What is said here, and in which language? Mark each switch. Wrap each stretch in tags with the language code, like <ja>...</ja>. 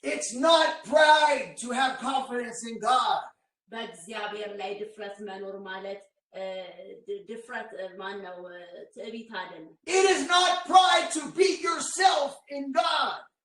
<en>It's not pride to have confidence in God.</en> <am>በእግዚአብሔር ላይ ድፍረት መኖር ማለት ድፍረት ማነው ትዕቢት አይደለም</am> <en>It is not pride to beat yourself in God.</en>